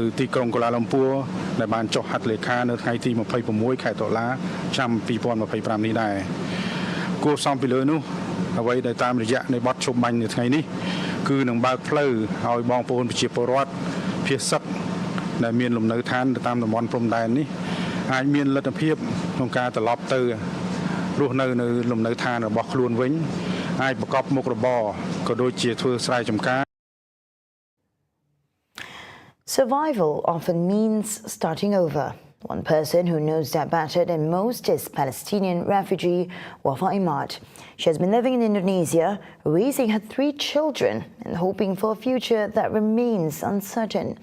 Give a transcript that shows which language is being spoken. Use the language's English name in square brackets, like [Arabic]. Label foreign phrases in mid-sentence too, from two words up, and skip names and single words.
[Khmer] ទីក្រុងកូឡាឡាំពួរដែលបានចុះហត្ថលេខានៅថ្ងៃទី 26 ខែតុលាឆ្នាំ 2025 នេះដែរគោលផ្សំពីលើនោះអ្វីដែលតាមរយៈនៃបទជុំបាញ់នៅថ្ងៃនេះគឺនឹងបើកផ្លូវឲ្យបងប្អូនប្រជាពលរដ្ឋភាគសិទ្ធិដែលមានលំនៅឋានតាមតំបន់ព្រំដែននេះអាចមានលទ្ធភាពក្នុងការត្រឡប់ទៅរស់នៅលំនៅឋានរបស់ខ្លួនវិញអាចប្រកបមុខរបរក៏ដូចជាធ្វើស្រែចម្ការ [English] Survival often means starting over. One person who knows that better than most is Palestinian refugee Wafa Imad. She has been living in Indonesia, raising her 3 children and hoping for a future that remains uncertain.